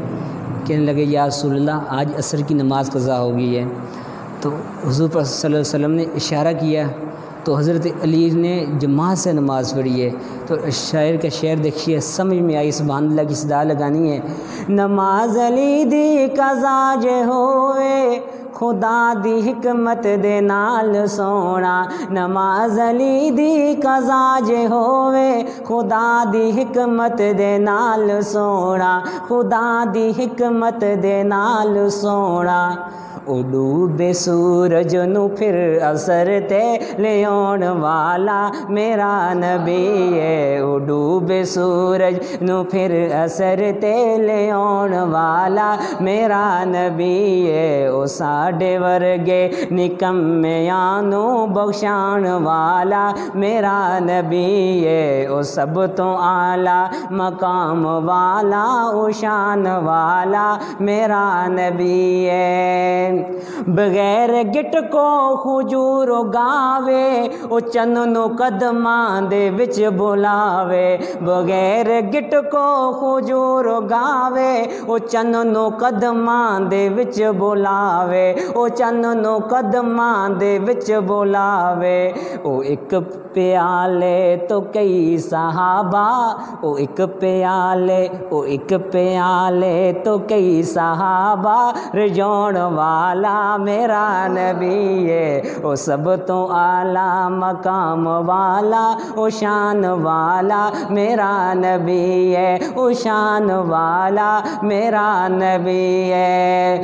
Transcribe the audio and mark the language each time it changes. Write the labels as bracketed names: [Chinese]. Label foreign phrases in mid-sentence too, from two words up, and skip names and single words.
[Urdu] کہنے لگے [Arabic] یا رسول اللہ [Urdu] آج عصر کی نماز قضا ہو گئی ہے، تو حضور پاک [Arabic] صلی اللہ علیہ وسلم [Urdu] نے اشارہ کیا تو حضرت علی نے جماعت سے نماز پڑھی ہے، تو شاعر کا شعر دیکھیے سمجھ میں آئی، [Arabic] سبحان اللہ [Urdu] کی صدا لگانی [Punjabi] ہے، نماز علی دی قضا جے ہوئے خدا دی حکمت دے نال سونا، نماز علی دی قضا جے ہوئے خدا دی حکمت دے نال سونا، خدا دی حکمت دے نال سونا، او ڈوبے سورج نو پھر اثر تے لے آن والا میرا نبی ہے، او ڈوبے سورج نو پھر اثر تے لے آن والا میرا نبی ہے، او ساڈے ورگے نکمیانوں بخشان والا میرا نبی ہے، او سب تو اعلیٰ مقام والا شان والا میرا نبی ہے، بغیر گٹ کو حضور گاوے او چننو قدماں دے وچ بلاوے، بغیر گٹ کو حضور گاوے او چننو قدماں دے وچ بلاوے، او چننو قدماں دے وچ بلاوے، او ایک پیالے تو کئی صحابہ، او ایک پیالے او ایک پیالے تو کئی صحابہ رجون والا میرا نبی ہے، او سب تو اعلیٰ مقام والا او شان والا میرا نبی ہے، او شان والا میرا نبی ہے،